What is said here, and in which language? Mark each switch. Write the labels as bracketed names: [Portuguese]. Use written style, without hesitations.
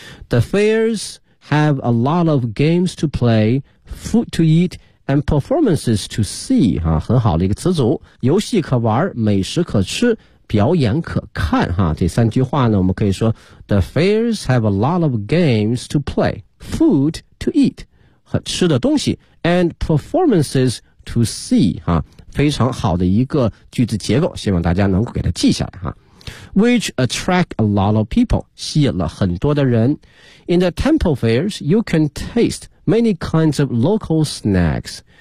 [English] The fairs have a lot of games to play, food to eat, and performances to see. [Chinese] 啊，很好的一个词组，游戏可玩，美食可吃，表演可看。哈，这三句话呢，我们可以说 [English] ，The fairs have a lot of games to play, food to eat, [Chinese] 和吃的东西 [English] ，and performances to see. [Chinese] 哈，非常好的一个句子结构，希望大家能够给它记下来。 [English] 哈。Which attract a lot of people, [Chinese] 吸引了很多的人。 [English] In the temple fairs, you can taste many kinds of local snacks.